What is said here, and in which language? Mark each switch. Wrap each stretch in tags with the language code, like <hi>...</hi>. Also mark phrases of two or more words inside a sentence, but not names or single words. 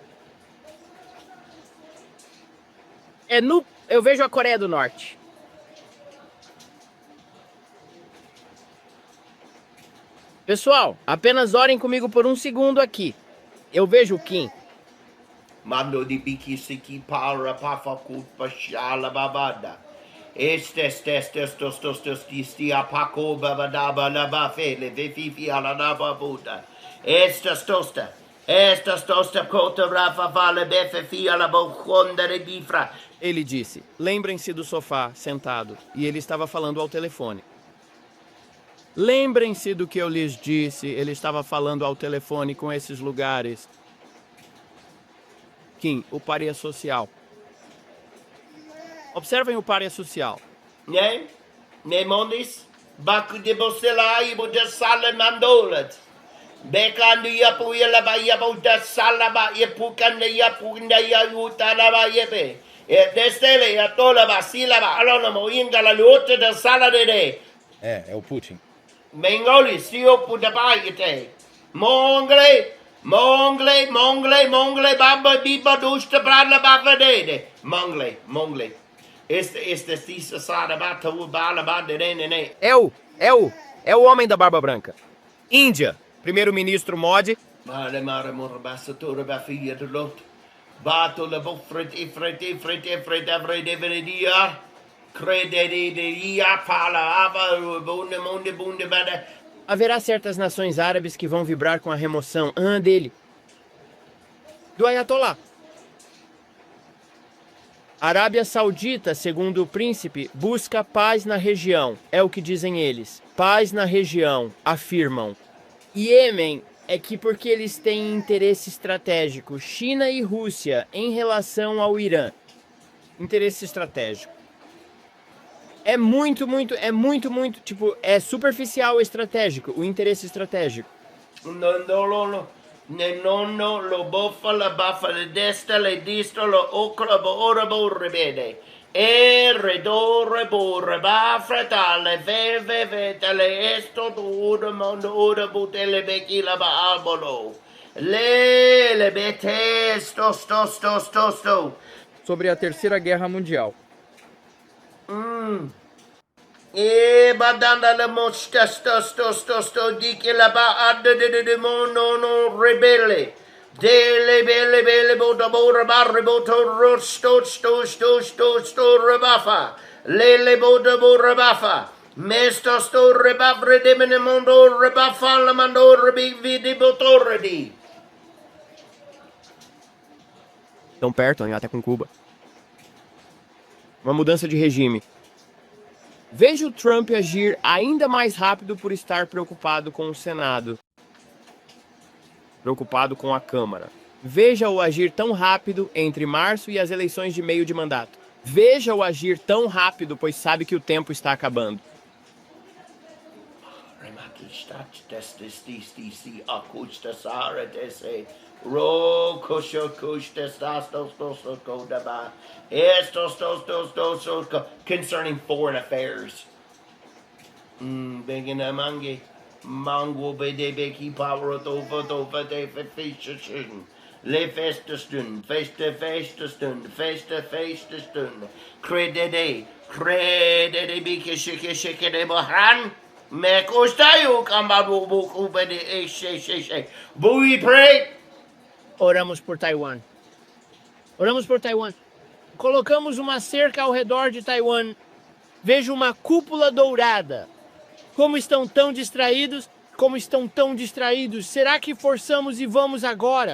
<pt>Eu vejo a Coreia do Norte. Pessoal, apenas orem comigo por um segundo aqui. Eu vejo o Kim. Mando di bikisiki para pafakut pashala babada. Estes stia paco babadaba la bafele vefifi ala nababuda. Estas tosta cota rafa vale befe ala boconda de bifra. Ele disse, lembrem-se do sofá, sentado, e ele estava falando ao telefone. Lembrem-se do que eu lhes disse, ele estava falando ao telefone com esses lugares. Kim, o pária social. Observem o pária social. Ne mondis? Baku de bosela ibo de sala mandolat. Bekanda yapu yalaba yabu de salaba yapukanda yapunda yalutalaba yepe. Destele yatolaba silaba alonamo ingala luta de sala de. É o Putin. Mengoli sio pudabayete. Mongle, baba biba dusta brada baba dede. Mongle. Este tisa sada bata u bala bada ne. É o homem da barba branca. Índia, primeiro-ministro Modi. Mare morabasa tora bafia de lot. Bato la bofret ifrete vredia. Crederia palavra bunde bada. Haverá certas nações árabes que vão vibrar com a remoção dele, do Ayatollah. Arábia Saudita, segundo o príncipe, busca paz na região. É o que dizem eles. Paz na região, afirmam. Iêmen é que porque eles têm interesse estratégico, China e Rússia, em relação ao Irã. Interesse estratégico. É muito, tipo, é superficial estratégico, o interesse estratégico. Nonno lo boffa la baffa le destra le distra lo ocra ora borrebede. E redore borre bafreta le veve tele esto ora mondo ora butele becchi la albolo. Le bete sto. Sobre a Terceira Guerra Mundial. E badanda le mosta sto di che la ba adde de mono rebelle. Dele belle bota barre boto rosto sto rebafa. Lele bota rebafa. Mesto sto rebafre de mene mondo rebafa la mando rebivi di botordi. Tão perto, até com Cuba. Uma mudança de regime. Veja o Trump agir ainda mais rápido por estar preocupado com o Senado. Preocupado com a Câmara. Veja-o agir tão rápido entre março e as eleições de meio de mandato. Veja-o agir tão rápido, pois sabe que o tempo está acabando.</pt> <en>Concerning foreign affairs. Mango bedebeki power over de festestund. Le festestund. Credede bike shike de bohan. Me costayo kambabo buku bede she. We pray.</en> <pt>Oramos por Taiwan. Colocamos uma cerca ao redor de Taiwan. Vejo uma cúpula dourada. Como estão tão distraídos? Será que forçamos e vamos agora?</pt>